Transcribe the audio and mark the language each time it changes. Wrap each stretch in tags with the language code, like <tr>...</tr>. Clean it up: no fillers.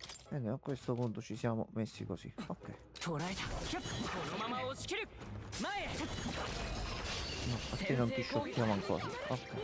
<it>E noi a questo punto ci siamo messi così, ok.</it> <ja>捉えたこのまま押し切る前へ</ja> <it>No, a te non ti sciocchiamo ancora, ok.</it>